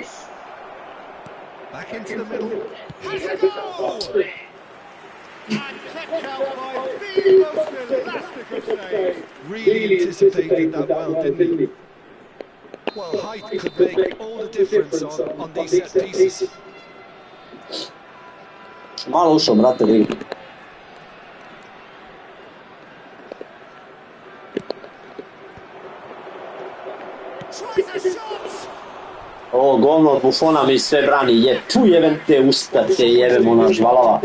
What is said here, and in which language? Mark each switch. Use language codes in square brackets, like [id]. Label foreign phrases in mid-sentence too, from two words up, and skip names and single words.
[en] Back into the middle. Has a goal! And kept out by the most elastic of saves. Really anticipated that well, didn't he? Well, height could make all the difference on these set pieces. [sr] Malo ušao, brate, vidi. Ovo govno od Buffona mi sve brani, tu jebem te usta, te jebem ona žvalava.